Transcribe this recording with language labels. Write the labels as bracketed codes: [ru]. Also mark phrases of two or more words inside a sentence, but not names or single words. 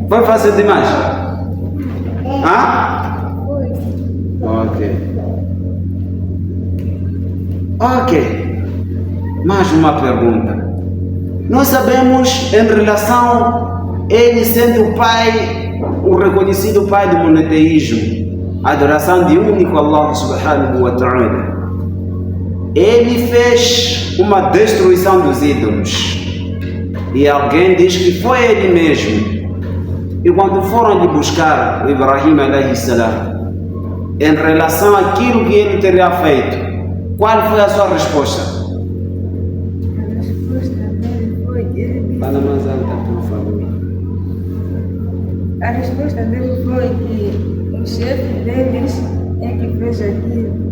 [pt] Foi fácil demais? Ok. Mais uma pergunta. Nós sabemos em relação ele sendo o pai, o reconhecido pai do monoteísmo, a adoração de único [ar] الله سبحانه وتعالى. [pt] Ele fez uma destruição dos ídolos. E alguém diz que foi ele mesmo. E quando foram de buscar o Ibrahim [ar] عليه السلام, [pt] em relação àquilo que ele teria feito, qual foi a sua resposta? Fala mais alta, por favor. A resposta dele foi que o chefe deles é que fez aquilo.